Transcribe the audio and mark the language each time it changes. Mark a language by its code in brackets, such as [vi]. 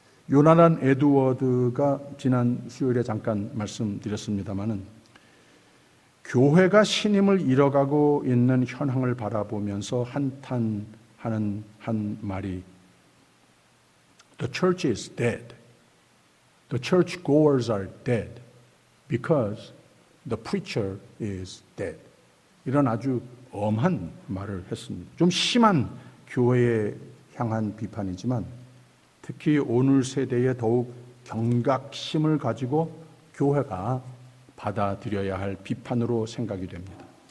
[ko] 요나단 에드워드가 지난 수요일에 잠깐 말씀드렸습니다마는 교회가 신임을 잃어가고 있는 현황을 바라보면서 한탄하는 한 말이 [en] The church is dead. The church goers are dead because the preacher is dead. [ko] 이런 아주 엄한 말을 했습니다. 좀 심한 교회에 향한 비판이지만 특히 오늘 세대에 더욱 경각심을 가지고 교회가 받아들여야 할 비판으로 생각이 됩니다.